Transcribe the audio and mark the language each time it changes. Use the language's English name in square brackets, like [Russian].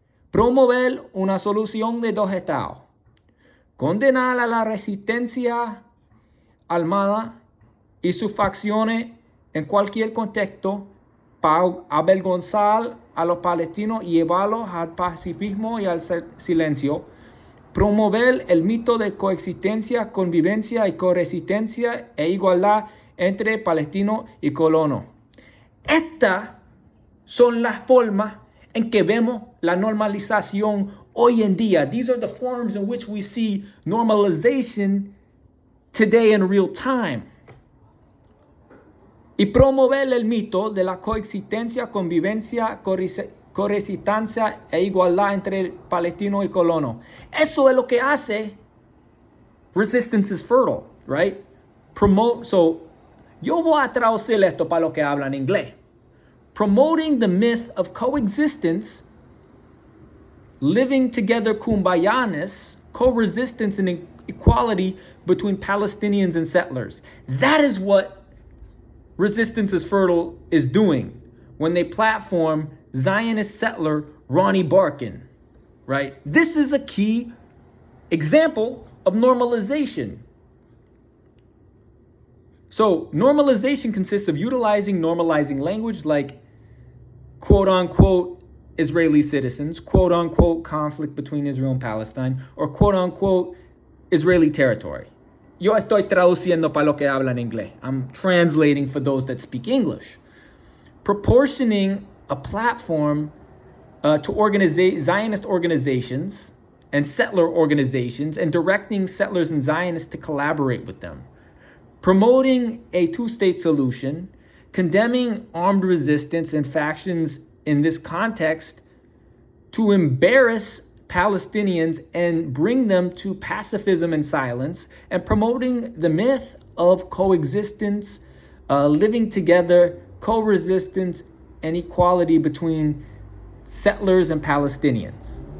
[Spanish] Promover una solución de dos estados. Condenar a la resistencia armada y sus facciones en cualquier contexto para avergonzar a los palestinos y llevarlos al pacifismo y al silencio. promover el mito de coexistencia, convivencia y coresistencia e igualdad entre palestino y colono. Estas son las formas en que vemos la normalización hoy en día. [English] These are the forms in which we see normalization today in real time. [Spanish] Y promover el mito de la coexistencia, convivencia, coresistencia e igualdad entre palestino y colono. Eso es lo que hace Resistance is Fertile, right? Yo voy a traducir esto para los que hablan inglés. [English] Promoting the myth of coexistence, living together kumbayanis, co-resistance and equality between Palestinians and settlers. That is what Resistance is Fertile is doing when they platform Zionist settler Ronnie Barkin, right? This is a key example of normalization. So normalization consists of normalizing language like quote unquote Israeli citizens, quote unquote conflict between Israel and Palestine, or quote unquote Israeli territory. [Spanish] Yo estoy traduciendo para lo que hablan inglés. [English] I'm translating for those that speak English. Proportioning a platform to Zionist organizations and settler organizations and directing settlers and Zionists to collaborate with them. Promoting a two-state solution, condemning armed resistance and factions in this context to embarrass Palestinians and bring them to pacifism and silence, and promoting the myth of coexistence, living together, co-resistance, and equality between settlers and Palestinians.